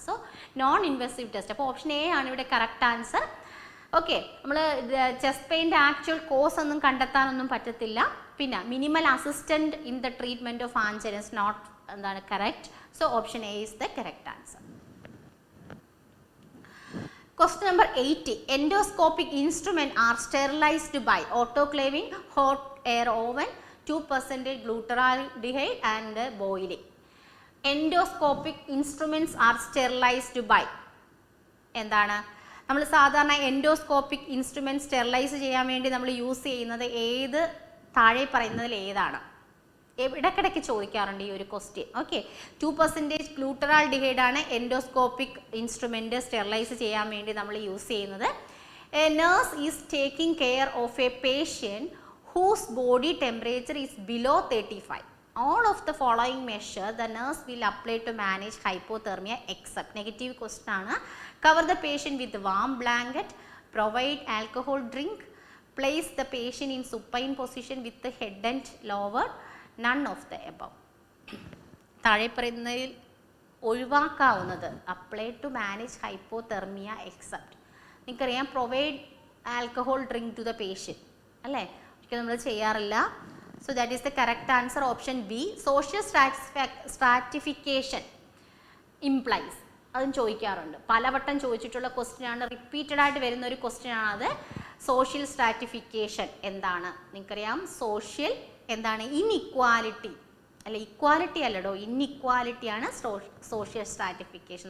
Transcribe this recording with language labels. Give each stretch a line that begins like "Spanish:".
Malayalam: So non invasive test. അപ്പോൾ option A ആണ് ഇവിടെ കറക്റ്റ് ആൻസർ. ഓക്കെ, നമ്മൾ ചെസ്റ്റ് പെയിൻ്റെ ആക്ച്വൽ കോസ് ഒന്നും കണ്ടെത്താനൊന്നും പറ്റത്തില്ല. പിന്നെ
English: minimal assistant in the treatment of angina is not
Malayalam: എന്താണ്
English: Correct. So option A is the correct answer. Question number 80. Endoscopic instruments are sterilized by autoclaving, hot air oven, 2% glutaraldehyde and boiling. Endoscopic instruments are sterilized by
Malayalam: എന്താണ്? നമ്മൾ സാധാരണ endoscopic instrument sterilise ചെയ്യാൻ വേണ്ടി നമ്മൾ use ചെയ്യുന്നത് ഏത് താഴെ പറയുന്നതിൽ ഏതാണ്? ഇടയ്ക്കിടയ്ക്ക് ചോദിക്കാറുണ്ട് ഈ ഒരു ക്വസ്റ്റ്യൻ. ഓക്കെ, 2% ഗ്ലൂട്ടറാൾഡിഹൈഡ് ആണ് എൻഡോസ്കോപ്പിക് ഇൻസ്ട്രുമെന്റ് സ്റ്റെറിലൈസ് ചെയ്യാൻ വേണ്ടി നമ്മൾ യൂസ് ചെയ്യുന്നത്.
English: A nurse is taking care of a patient whose body temperature is below 35. All of the following measure the nurse will apply to manage hypothermia except. Negative question ആണ്. Cover the patient with warm blanket, provide alcohol drink, place the patient in supine position with the head and lower. None of the above.
Malayalam: താഴെ പറയുന്നതിൽ ഒഴിവാക്കാവുന്നത്
English: Apply to manage hypothermia except.
Malayalam: നിങ്ങൾക്കറിയാം
English: provide alcohol drink to the patient
Malayalam: അല്ലേ, ഒരിക്കലും നമ്മൾ ചെയ്യാറില്ല.
English: So that is the correct answer, option B. Social stratification implies.
Malayalam: അതും ചോദിക്കാറുണ്ട്, പലവട്ടം ചോദിച്ചിട്ടുള്ള ക്വസ്റ്റ്യൻ ആണ്, റിപ്പീറ്റഡ് ആയിട്ട് വരുന്ന ഒരു ക്വസ്റ്റ്യൻ ആണ് അത്. സോഷ്യൽ സ്ട്രാറ്റിഫിക്കേഷൻ എന്താണ്? നിങ്ങൾക്കറിയാം സോഷ്യൽ എന്താണ്? ഇൻഇക്വാലിറ്റി അല്ല, ഇക്വാലിറ്റി അല്ലടോ, ഇൻഇക്വാലിറ്റി ആണ് സോഷ്യൽ സ്ട്രാറ്റിഫിക്കേഷൻ.